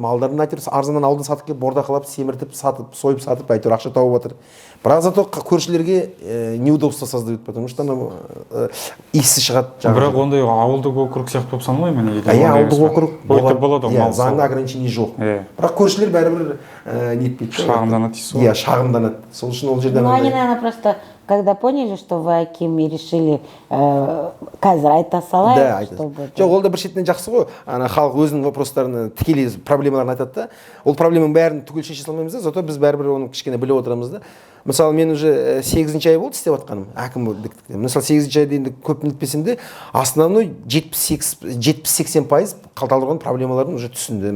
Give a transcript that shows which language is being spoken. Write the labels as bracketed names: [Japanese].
[Kazakh] Малдарын әйтеуір арзаннан ауылдан сатып келіп бордақылап, семіртіп, сатып, сойып сатып әйтеуір ақша тауып жатыр. Бірақ зато көршілерге [Russian] неудобство создают, потому что [Kazakh] иісі шығады. Бірақ ондай ауылдық округ сияқты болып саналмай ма неге? Иә, ауылдық округ болады. Заңда ограничение жоқ. Бірақ көршілер бәрібір нетпейді. Шағымданады. Иә, шағымданады. Сол үшін ол жерден. [Russian] Ну, они, наверное, просто когда поняли, что вы Аким, и решили [Kazakh] қазір айта салайық, [Russian] чтобы... [Kazakh] Жоқ, ол да бір шетінен жақсы ғой. Халық өзінің вопростарын, тікелей проблемаларын айтады да. Ол проблеманың бәрін түгел шеше салмаймыз да, зато біз бәрібір оны кішкене біліп отырамыз да. Мысалы, мен уже 8-ші ай болды істеп жатқаным, әкім болдық. Мысалы, 8-ші айда енді көп нетпесем де, основной 70-80% Талдықорған проблемаларын уже түсінді.